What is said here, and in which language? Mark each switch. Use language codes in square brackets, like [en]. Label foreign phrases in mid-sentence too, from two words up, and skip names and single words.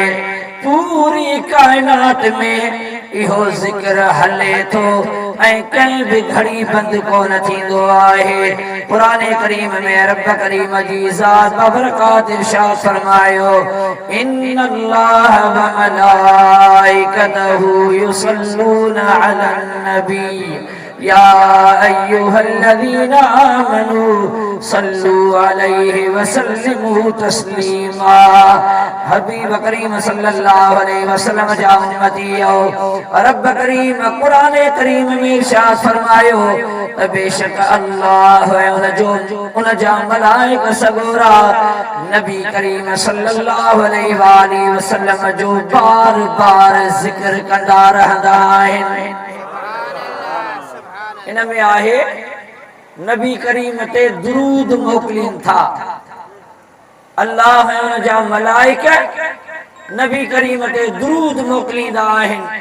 [sd] पूरी कायनात में इहो जिक्र हले थो ऐं कंहिं बि घड़ी बंदि कोन थींदो आहे। क़ुरान करीम में रब करीम जी ज़ात बबरकात इरशाद फरमायो, [ar] إن الله وملائكته يصلون على النبي يا أيها الذين آمنوا صلوا عليه وسلموا تسليما. [sd] हबीब करीम [ar] صلى الله عليه وسلم [sd] जा उम्मतियो, रब करीम कुरान करीम में इरशाद फरमायो त बेशक अल्लाह उन जा मलाइक सगोरा नबी करीम [ar] صلى الله عليه وسلم [sd] जो बार बार जिक्र कंदा रहंदा आहिनि। इन में आहे नबी करीम ते दुरूद मोकिलीन था। अल्लाह उन जा मलाइक नबी करीम ते दुरूद मोकिलींदा आहिनि।